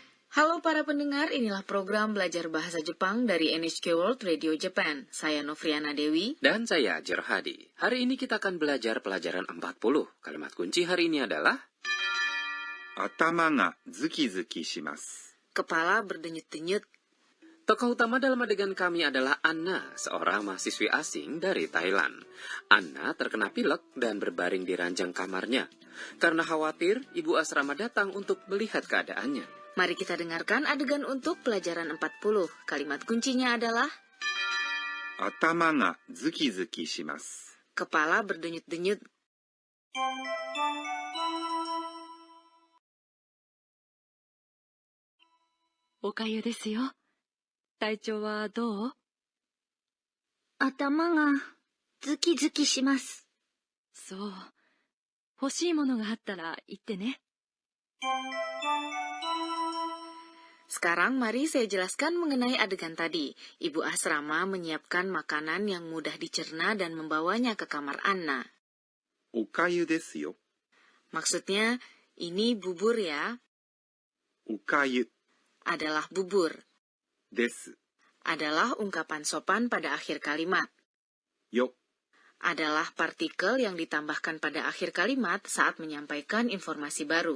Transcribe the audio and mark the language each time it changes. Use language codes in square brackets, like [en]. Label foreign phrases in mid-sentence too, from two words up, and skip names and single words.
[id] Halo para pendengar, inilah program belajar bahasa Jepang dari NHK World Radio Japan. Saya Novriana Dewi. Dan saya Jerhadi. Hari ini kita akan belajar pelajaran 40. Kalimat kunci hari ini adalah [ja] 頭がズキズキします。 [id] Kepala berdenyut-denyut. Tokoh utama dalam adegan kami adalah Anna, seorang mahasiswi asing dari Thailand. Anna terkena pilek dan berbaring di ranjang kamarnya. Karena khawatir, ibu asrama datang untuk melihat keadaannya. Mari kita dengarkan adegan untuk pelajaran 40. Kalimat kuncinya adalah [ja] 頭がズキズキします。 [id] kepala berdenyut-denyut. [ja] おかゆですよ. 体調はどう? 頭がズキズキします。そう。欲しいものがあったら言ってね。 [id] Sekarang mari saya jelaskan mengenai adegan tadi. Ibu asrama menyiapkan makanan yang mudah dicerna dan membawanya ke kamar Anna. [ja] おかゆですよ。 [id] Maksudnya, ini bubur ya, [ja] おかゆ [id] adalah bubur. [ja] です。 [id] Adalah ungkapan sopan pada akhir kalimat. [ja] よ [id] Adalah partikel yang ditambahkan pada akhir kalimat saat menyampaikan informasi baru.